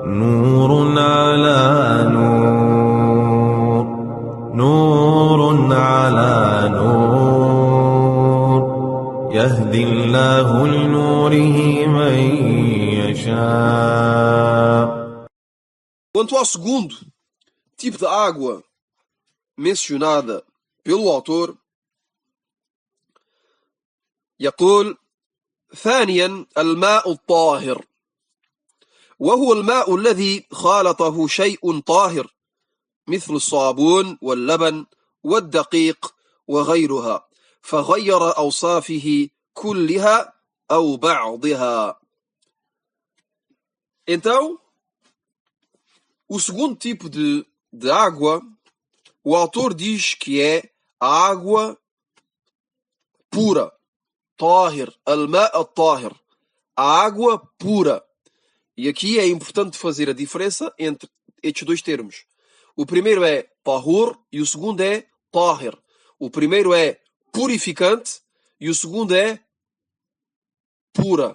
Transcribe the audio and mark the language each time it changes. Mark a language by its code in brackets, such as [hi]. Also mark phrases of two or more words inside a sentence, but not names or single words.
[ar] نور على نور، نور على نور، يهدي الله لنوره من يشاء. [pt] Quanto ao segundo tipo de água mencionada pelo autor, [ar] يقول: ثانيا الماء الطاهر، وهو الماء الذي خالطه شيء طاهر مثل الصابون واللبن والدقيق وغيرها، فغير أوصافه كلها أو بعضها. [pt] Então, o segundo tipo de água, o autor diz que é a água pura. [ar] طاهر، الماء الطاهر, [pt] a água pura. E aqui é importante fazer a diferença entre estes dois termos. O primeiro é tahur e o segundo é tahir. O primeiro é purificante e o segundo é pura.